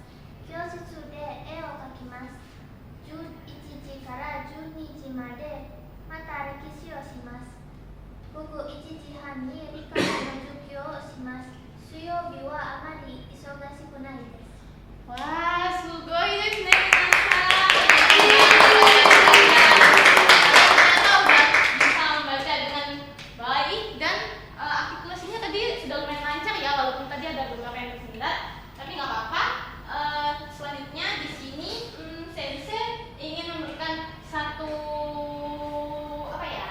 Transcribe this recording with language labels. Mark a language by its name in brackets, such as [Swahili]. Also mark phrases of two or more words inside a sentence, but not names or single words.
[Japanese] 教室で絵を描きます。11時から12時までまた歴史をします。午後1時半に理科の授業をします。水曜日はあまり忙しくないです。 [Indonesian] Wah, [Japanese] すごいですね, [Indonesian] Ternyata udah bisa membaca dengan baik dan artikulasinya tadi sudah lumayan lancar ya, walaupun tadi ada beberapa yang tersendat, tapi nggak apa-apa. Selanjutnya di sini Sensei ingin memberikan satu apa ya?